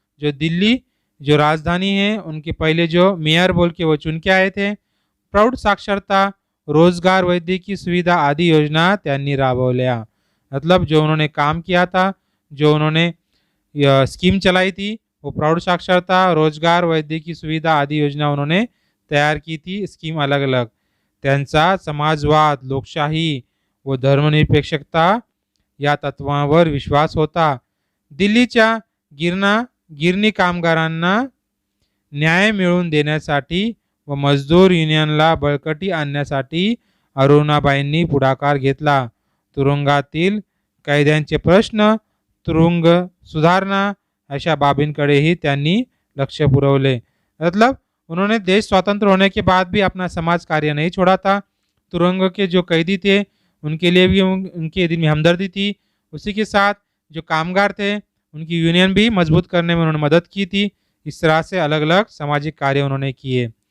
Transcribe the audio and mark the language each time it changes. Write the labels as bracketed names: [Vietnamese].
[Hindi] जो दिल्ली जो राजधानी है उनके पहले जो मेयर बोल के वो चुन के आए थे। [Marathi] प्रौढ साक्षरता, रोजगार, वैद्यकीय सुविधा आदि योजना त्यांनी राबवल्या। [Hindi] मतलब जो उन्होंने काम किया था, जो उन्होंने स्कीम चलाई थी वो प्रौढ साक्षरता, रोजगार, वैद्यकीय सुविधा आदि योजना उन्होंने तैयार की थी, स्कीम अलग अलग। [Marathi] त्यांचा समाजवाद, लोकशाही व धर्मनिरपेक्षता या तत्वांवर विश्वास होता. दिल्लीच्या गिरणी कामगारांना न्याय मिळवून देण्यासाठी व मजदूर युनियनला बळकटी आणण्यासाठी अरुणाबाईंनी पुढाकार घेतला. तुरुंगातील कैद्यांचे प्रश्न, तुरुंग सुधारणा अशा बाबींकडेही त्यांनी लक्ष पुरवले. [Hindi] मतलब उन्होंने देश स्वतंत्र होने के बाद भी अपना समाज कार्य नहीं छोड़ा था. तुरंग के जो कैदी थे उनके लिए भी उनके दिल में हमदर्दी थी. उसी के साथ जो कामगार थे उनकी यूनियन भी मजबूत करने में उन्होंने मदद की थी. इस तरह से अलग अलग सामाजिक कार्य उन्होंने किए.